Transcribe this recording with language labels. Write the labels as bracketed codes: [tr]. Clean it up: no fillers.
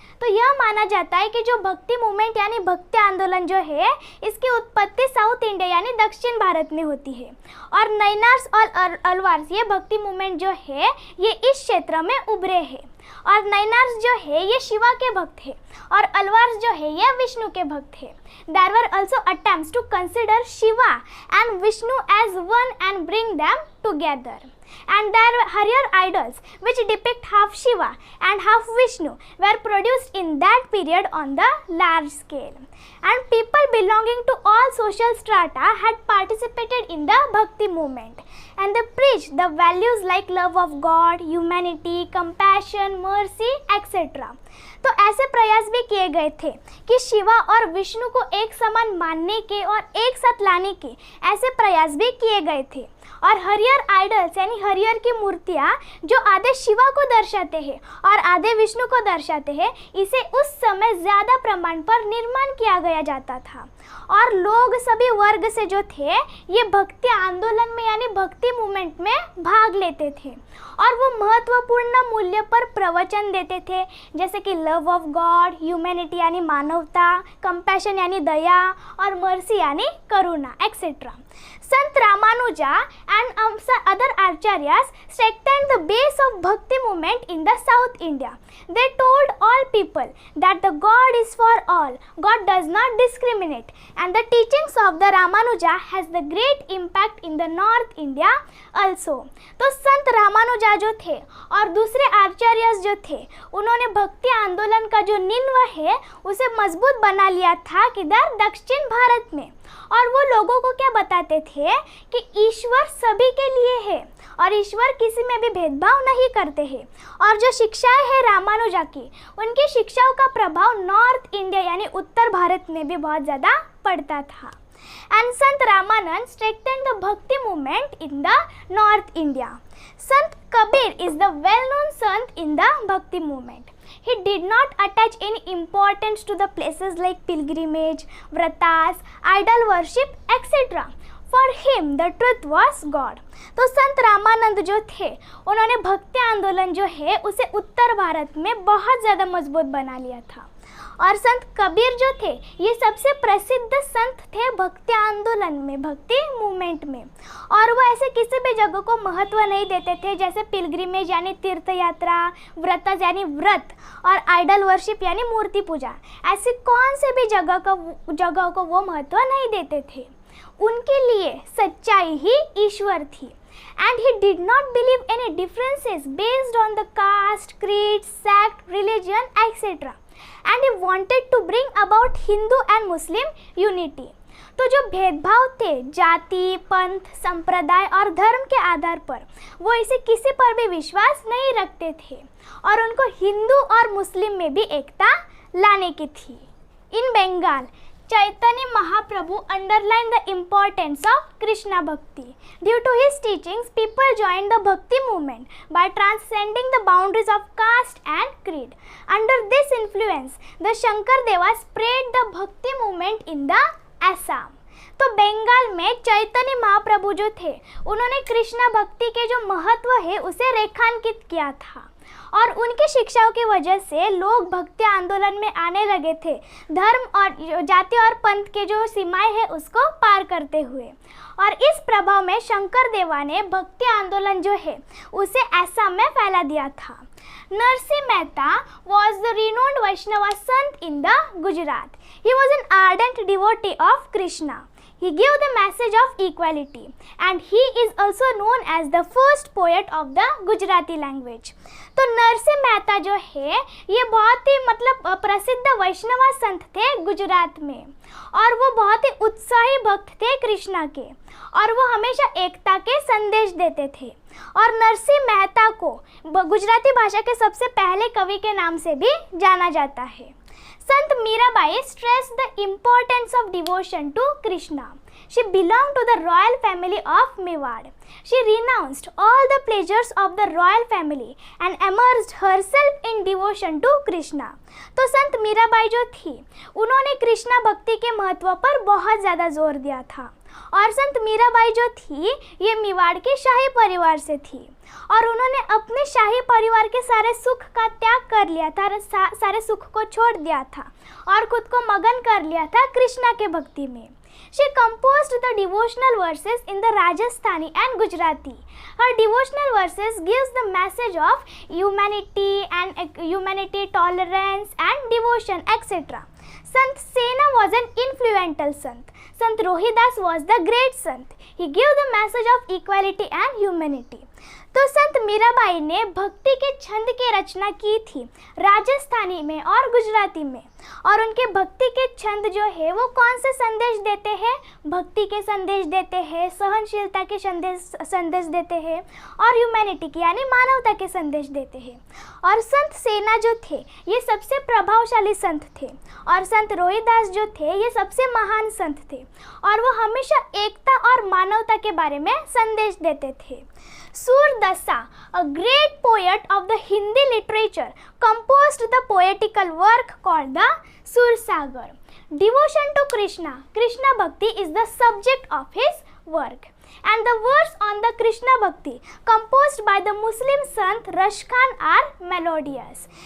[hi] तो यह माना जाता है कि जो भक्ति मूवमेंट यानी भक्ति आंदोलन जो है इसकी उत्पत्ति साउथ इंडिया यानी दक्षिण भारत में होती है, और नैनार्स और अलवार्स ये भक्ति मूवमेंट जो है ये इस क्षेत्र में उभरे हैं, और नैनार्स जो है ये शिवा के भक्त है और अलवार्स जो है ये विष्णु के भक्त है। [en] There were also attempts to consider Shiva and Vishnu as one and bring them together. And their higher idols which depict half Shiva and half Vishnu were produced in that period on the large scale. And people belonging to all social strata had participated in the Bhakti movement, and they preached the values like love of God, humanity, compassion, mercy, etc. [hi] तो ऐसे प्रयास भी किए गए थे कि शिवा और विष्णु को एक समान मानने के और एक साथ लाने के ऐसे प्रयास भी किए गए थे, और हरियर आइडल्स यानी हरियर की मूर्तियाँ जो आधे शिवा को दर्शाते हैं और आधे विष्णु को दर्शाते हैं इसे उस समय ज़्यादा प्रमाण पर निर्माण किया गया जाता था, और लोग सभी वर्ग से जो थे ये भक्ति आंदोलन में यानी भक्ति मूवमेंट में भाग लेते थे, और वो महत्वपूर्ण मूल्य पर प्रवचन देते थे जैसे कि [en] love of God, [hi] ह्यूमैनिटी यानी मानवता, कंपैशन यानी दया और मर्सी यानी करुणा etcetera. Sant Ramanuja [en] and some other acharyas strengthened the base of bhakti movement in the South India. They told all people that the God is for all, God does not discriminate, and the teachings of the Ramanuja has the great impact in the North India also. [hi] तो संत रामानुजा जो थे और दूसरे आचार्यस जो थे, उन्होंने भक्ति आंदोलन का जो नींव है उसे मजबूत बना लिया था किधर, दक्षिण भारत में। और वो लोगों को क्या बताते थे कि ईश्वर सभी के लिए है और ईश्वर किसी में भी भेदभाव नहीं करते हैं। और जो शिक्षाएं है रामानुजा की, उनकी शिक्षाओं का प्रभाव नॉर्थ इंडिया यानी उत्तर भारत में भी बहुत ज़्यादा पड़ता था। [en] And Sant Ramanand strengthened the Bhakti movement in the North India. Sant Kabir is the well-known Sant in the Bhakti movement. He did not attach any importance to the places like pilgrimage, vratas, idol worship, etc. For him, the truth was God. [hi] तो संत रामानंद जो थे, उन्होंने भक्ति आंदोलन जो है उसे उत्तर भारत में बहुत ज़्यादा मजबूत बना लिया था। और संत कबीर जो थे, ये सबसे प्रसिद्ध संत थे भक्ति आंदोलन में, भक्ति मूवमेंट में। और वो ऐसे किसी भी जगह को महत्व नहीं देते थे, जैसे पिलग्रिमेज यानी तीर्थ यात्रा, व्रत यानी व्रत, और [en] idol worship [hi] यानी मूर्ति पूजा, ऐसी कौन से भी जगह को वो महत्व नहीं देते थे। उनके लिए सच्चाई ही ईश्वर थी। [en] And he did not believe any differences based on the caste, creed, sect, religion, etc. And he wanted to bring about Hindu and Muslim unity. [hi] तो जो भेदभाव थे जाति, पंथ, संप्रदाय और धर्म के आधार पर, वो इसे किसी पर भी विश्वास नहीं रखते थे और उनको हिंदू और मुस्लिम में भी एकता लाने की थी। [en] In Bengal, Chaitanya Mahaprabhu underlined the importance of Krishna Bhakti. Due to his teachings, people joined the Bhakti movement by transcending the boundaries of caste and creed. Under this influence, the Shankar Deva spread the Bhakti movement in the Assam. [hi] तो बंगाल में चैतन्य महाप्रभु जो थे, उन्होंने कृष्णा भक्ति के जो महत्व है उसे रेखांकित किया था और उनकी शिक्षाओं की वजह से लोग भक्ति आंदोलन में आने लगे थे, धर्म और जाति और पंथ के जो सीमाएं हैं उसको पार करते हुए। और इस प्रभाव में शंकर देवा ने भक्ति आंदोलन जो है उसे असम में फैला दिया था। [en] Narsinh Mehta was the renowned Vaishnava sant in the Gujarat. He was an ardent devotee of Krishna. He gave the message of equality and he is also known as the first poet of the Gujarati language. [hi] तो नरसिंह मेहता जो है ये बहुत ही प्रसिद्ध वैष्णव संत थे गुजरात में और वो बहुत ही उत्साही भक्त थे कृष्णा के और वो हमेशा एकता के संदेश देते थे। और नरसिंह मेहता को गुजराती भाषा के सबसे पहले कवि के नाम से भी जाना जाता है। [en] Sant Mirabai stressed the importance of devotion to Krishna. She belonged to the royal family of Mewad. She renounced all the pleasures of the royal family and immersed herself in devotion to Krishna. [hi] तो संत मीराबाई जो थी, उन्होंने कृष्णा भक्ति के महत्व पर बहुत ज़्यादा जोर दिया था। और संत मीराबाई जो थी, ये मेवाड़ के शाही परिवार से थी और उन्होंने अपने शाही परिवार के सारे सुख का त्याग कर लिया था, सारे सुख को छोड़ दिया था और खुद को मगन कर लिया था कृष्णा के भक्ति में। [en] She composed the devotional verses in the Rajasthani and Gujarati. Her devotional verses gives the message of humanity, tolerance and devotion, etc. Sant Sena was an influential sant. Sant Rohidas was the great sant. He gave the message of equality and humanity. [hi] तो संत मीराबाई ने भक्ति के छंद की रचना की थी राजस्थानी में और गुजराती में और उनके भक्ति के छंद जो है वो कौन से संदेश देते हैं, भक्ति के संदेश देते हैं, सहनशीलता के संदेश देते हैं और ह्यूमैनिटी की यानी मानवता के संदेश देते हैं। और संत सेना जो थे ये सबसे प्रभावशाली संत थे और संत रोहिदास जो थे ये सबसे महान संत थे और वो हमेशा एकता और मानवता के बारे में संदेश देते थे। [en] Surdasa, a great poet of the Hindi literature, composed the poetical work called the Sursagar. Devotion to Krishna, Krishna Bhakti is the subject of his work. And the verse on the Krishna Bhakti composed by the Muslim Sant Rashkhan are melodious.